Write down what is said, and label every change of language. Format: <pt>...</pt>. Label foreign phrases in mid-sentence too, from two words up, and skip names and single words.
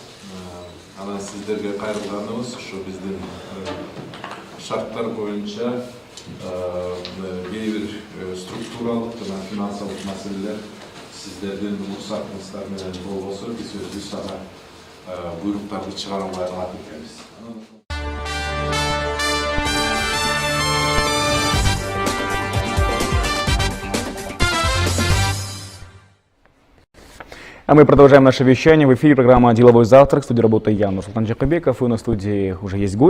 <ky>Анан сиздерге кайрылганыбыз ушу биздин шарттар боюнча кээ бир структуралык жана финансылык маселелер сиздердин уруксатыңыздар менен болбосо биз өзүбүз ага буйруктарды чыгара албай калат экенбиз.</ky> <ru>А мы продолжаем наше вещание. В эфире программа «Деловой завтрак». В студии работает я, Нурсултан Джакабеков. И у нас в студии уже есть гость.</ru>